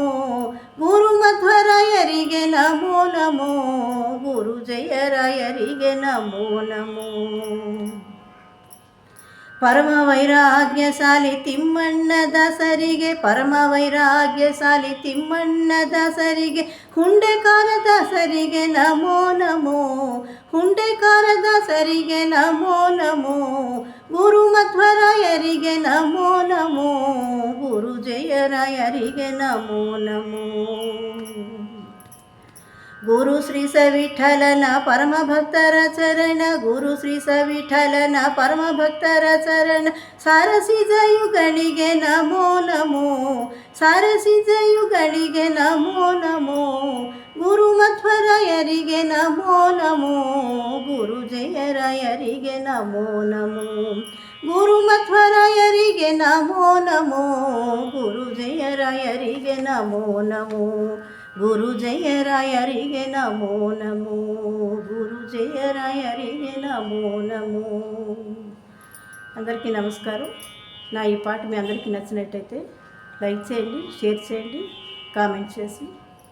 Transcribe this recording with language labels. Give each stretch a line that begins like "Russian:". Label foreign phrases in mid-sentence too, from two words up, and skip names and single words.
Kannada: ಗುರು ಮಧ್ವರಾಯರಿಗೆ ನಮೋ ನಮೋ, ಗುರು ಜಯರಾಯರಿಗೆ ನಮೋ ನಮೋ. ಪರಮ ವೈರಾಗ್ಯಶಾಲಿ ತಿಮ್ಮಣ್ಣದಾಸರಿಗೆ, ಪರಮ ವೈರಾಗ್ಯಶಾಲಿ ತಿಮ್ಮಣ್ಣದಾಸರಿಗೆ, ಹುಂಡೆಕಾರದಾಸರಿಗೆ ನಮೋ ನಮೋ, ಹುಂಡೆಕಾರದಾಸರಿಗೆ ನಮೋ ನಮೋ. ಗುರು ಮಧ್ವರಾಯರಿಗೆ ನಮೋ ನಮೋ, ಗುರು ಜಯರಾಯರಿಗೆ ನಮೋ ನಮೋ. ಗುರು ಶ್ರೀ ಸ ವಿಠಲನ ಪರಮ ಭಕ್ತರ ಚರಣ, ಗುರು ಶ್ರೀ ಸ ವಿಠಲನ ಪರಮ ಭಕ್ತರ ಚರಣ, ಸಾರಸಿಜಯುಗಳಿಗೆ ನಮೋ ನಮೋ, ಸಾರಸಿಜಯುಗಳಿಗೆ ನಮೋ ನಮೋ. ಗುರು ಮಧ್ವರಾಯರಿಗೆ ನಮೋ ನಮೋ, ಗುರು ಜಯರಾಯರಿಗೆ ನಮೋ ನಮೋ. ಗುರು ಮಧ್ವರಾಯರಿಗೆ ನಮೋ ನಮೋ, ಗುರು ಜಯರಾಯರಿಗೆ ನಮೋ ನಮೋ. ಗುರು ಜಯರಾಯರಿಗೆ ನಮೋ ನಮೋ, ಗುರು ಜಯರಾಯರಿಗೆ ನಮೋ ನಮೋ.
Telugu: అందరికీ నమస్కారం. నా ఈ పాట మీ అందరికీ నచ్చినట్టయితే లైక్ చేయండి, షేర్ చేయండి, కామెంట్ చేసి